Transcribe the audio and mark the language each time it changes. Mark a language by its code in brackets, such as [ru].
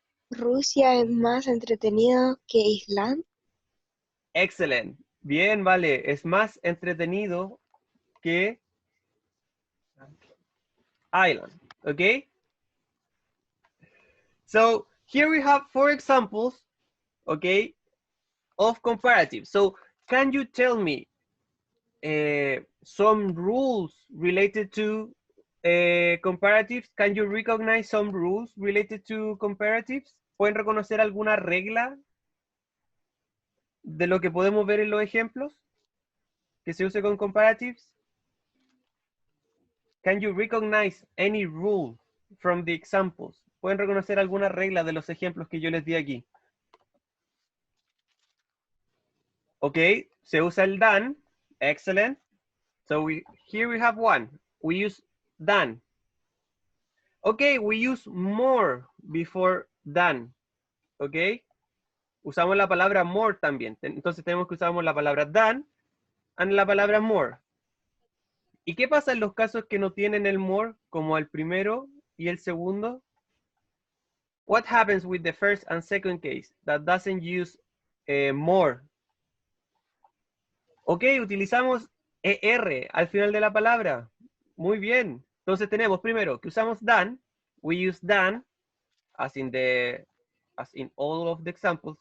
[es] Rusia es más entretenido que Island. Excellent. Bien, vale. Es más entretenido que Island. [en] Okay? So here we have 4 examples, okay, of comparatives. So can you tell me some rules related to comparatives? Can you recognize some rules related to comparatives? [es] ¿Pueden reconocer alguna regla de lo que podemos ver en los ejemplos que se use con comparatives? [en] Can you recognize any rule from the examples? [es] ¿Pueden reconocer alguna regla de los ejemplos que yo les di aquí? [en] Ok, [es] se usa el than. [en] Excellent. So here we have one. We use than. Okay, we use more before than. Ok. [es] Usamos la palabra more también. Entonces tenemos que usar la palabra than and la palabra more. ¿Y qué pasa en los casos que no tienen el more, como el primero y el segundo? [en] What happens with the first and second case that doesn't use more? [es] Ok, utilizamos ER al final de la palabra. Muy bien. Entonces tenemos primero que usamos than. [en] We use than as in all of the examples.